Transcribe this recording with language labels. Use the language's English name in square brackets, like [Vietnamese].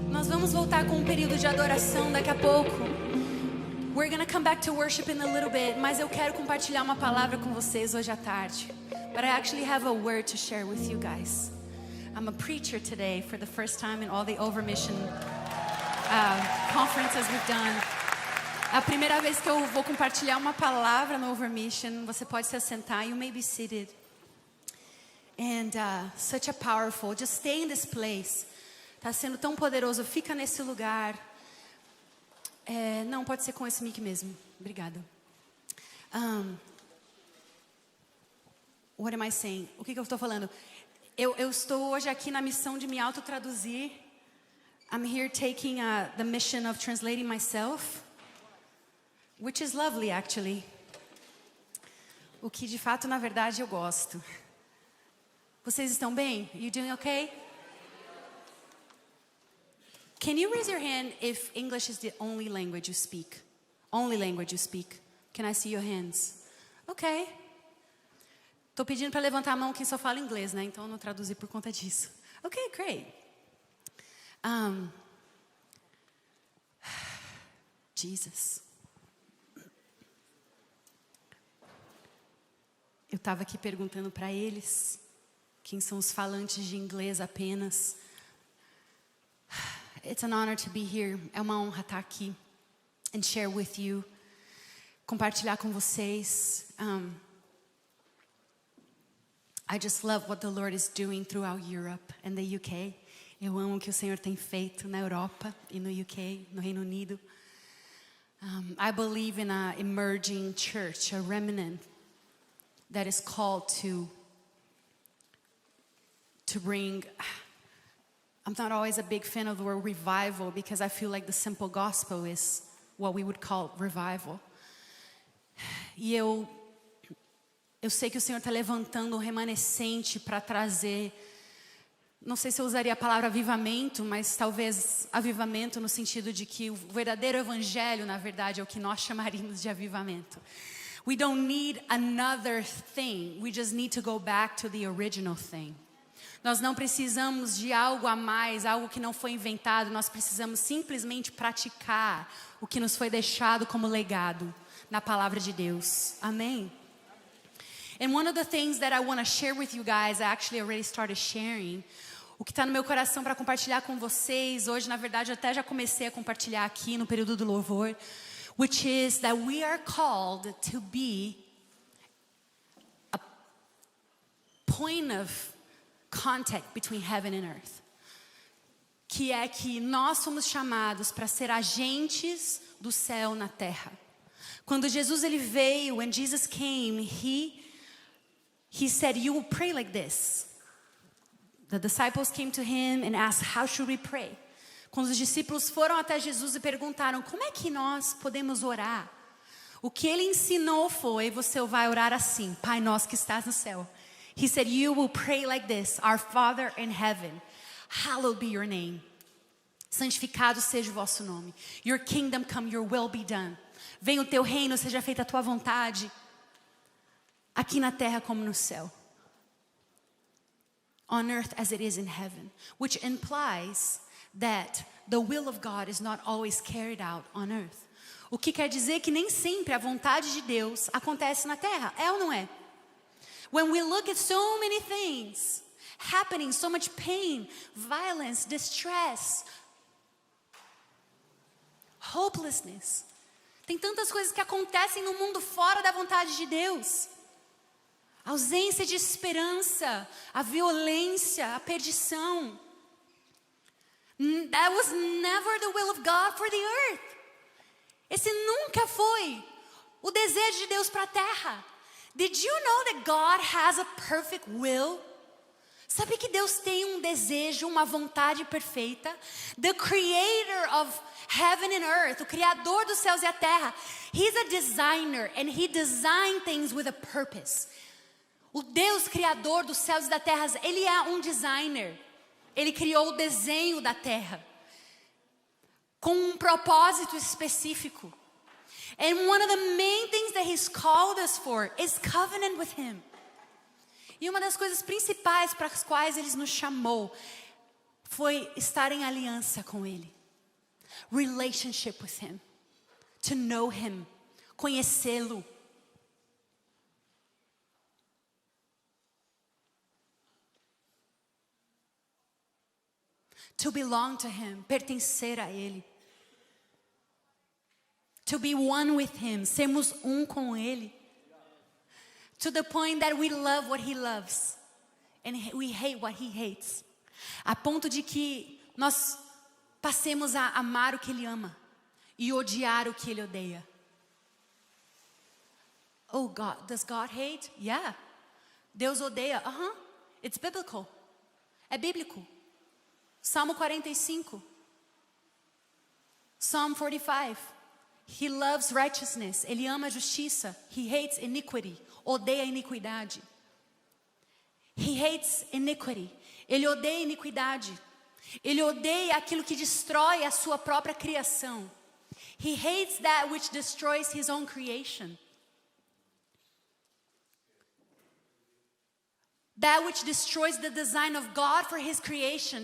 [Portuguese] vamos voltar com um período de adoração daqui a pouco. [English] We're gonna come back to worship in a little bit, [Portuguese] mas eu quero compartilhar uma palavra com vocês hoje à tarde. [English] But I actually have a word to share with you guys. I'm a preacher today for the first time in all the Overmission conferences we've done. [Portuguese] A primeira vez que eu vou compartilhar uma palavra no Overmission. Você pode se assentar. [English] You may be seated. And such a powerful. Just stay in this place. [Portuguese] Tá sendo tão poderoso. Fica nesse lugar. Não, pode ser com esse mic mesmo. Obrigada. [English] What am I saying? [Portuguese] O que eu estou falando? Eu estou hoje aqui na missão de me autotraduzir. [English] I'm here taking the mission of translating myself. Which is lovely, actually. [Portuguese] O que de fato, na verdade, eu gosto. Vocês estão bem? [English] You doing okay? Can you raise your hand if English is the only language you speak? Only language you speak. Can I see your hands? Okay. [Portuguese] Tô pedindo para levantar a mão quem só fala inglês, né? Então eu não traduzi por conta disso. [English] Okay, great. Jesus. [Portuguese] Eu estava aqui perguntando para eles quem são os falantes de inglês apenas. [English] It's an honor to be here. [Portuguese] É uma honra estar aqui [English] and share with you, [Portuguese] compartilhar com vocês. [English] I just love what the Lord is doing throughout Europe and the UK. [Portuguese] Eu amo o que o Senhor tem feito na Europa e no UK, no Reino Unido. [English] I believe in an emerging church, a remnant that is called to bring. I'm not always a big fan of the word revival because I feel like the simple gospel is what we would call revival. [Portuguese] E eu sei que o Senhor está levantando um remanescente para trazer, não sei se eu usaria a palavra avivamento, mas talvez avivamento no sentido de que o verdadeiro evangelho, na verdade, é o que nós chamaríamos de avivamento. [English] We don't need another thing. We just need to go back to the original thing. [Portuguese] Nós não precisamos de algo a mais, algo que não foi inventado. Nós precisamos simplesmente praticar o que nos foi deixado como legado na palavra de Deus. Amém? [English] And one of the things that I want to share with you guys, I actually already started sharing. [Portuguese] O que está no meu coração para compartilhar com vocês. Hoje, na verdade, eu até já comecei a compartilhar aqui no período do louvor. [English] Which is that we are called to be a point of contact between heaven and earth. [Portuguese] Que é que nós somos chamados para ser agentes do céu na terra. Quando Jesus ele veio, [English] when Jesus came, he said, "You will pray like this." The disciples came to him and asked, "How should we pray?" [Portuguese] Quando os discípulos foram até Jesus e perguntaram, como é que nós podemos orar? O que ele ensinou foi, você vai orar assim, Pai nosso que estás no céu. [English] He said, you will pray like this, Our Father in heaven, hallowed be your name. [Portuguese] Santificado seja o vosso nome. [English] Your kingdom come, your will be done. [Portuguese] Venha o teu reino, seja feita a tua vontade, aqui na terra como no céu. [English] On earth as it is in heaven. Which implies that the will of God is not always carried out on earth. [Portuguese] O que quer dizer que nem sempre a vontade de Deus acontece na terra. É ou não é? [English] When we look at so many things happening, so much pain, violence, distress, hopelessness. [Portuguese] Tem tantas coisas que acontecem no mundo fora da vontade de Deus. A ausência de esperança, a violência, a perdição. [English] That was never the will of God for the earth. [Portuguese] Esse nunca foi o desejo de Deus para a terra. [English] Did you know that God has a perfect will? [Portuguese] Sabe que Deus tem um desejo, uma vontade perfeita? [English] The creator of heaven and earth, [Portuguese] o criador dos céus e a terra. [English] He's a designer and he designed things with a purpose. [Portuguese] O Deus criador dos céus e da terra, ele é um designer. Ele criou o desenho da terra com um propósito específico. [English] And one of the main things that he's called us for is covenant with him. [Portuguese] E uma das coisas principais para as quais ele nos chamou foi estar em aliança com ele. [English] relationship with Him, to know Him, [Portuguese] conhecê-lo. [English] To belong to Him, [Portuguese] pertencer a Ele. [English] To be one with Him, [Portuguese] sermos com Ele. [English] To the point that we love what He loves and we hate what He hates. [Portuguese] A ponto de que nós passemos a amar o que Ele ama e odiar o que Ele odeia. [English] Oh, God, does God hate? Yeah. [Portuguese] Deus odeia? [English] It's biblical. [Portuguese] É bíblico. Salmo 45. [English] Psalm 45. He loves righteousness. [Portuguese] Ele ama a justiça. [English] He hates iniquity. [Portuguese] Odeia a iniquidade. [English] He hates iniquity. [Portuguese] Ele odeia a iniquidade. Ele odeia aquilo que destrói a sua própria criação. [English] He hates that which destroys his own creation. That which destroys the design of God for His creation.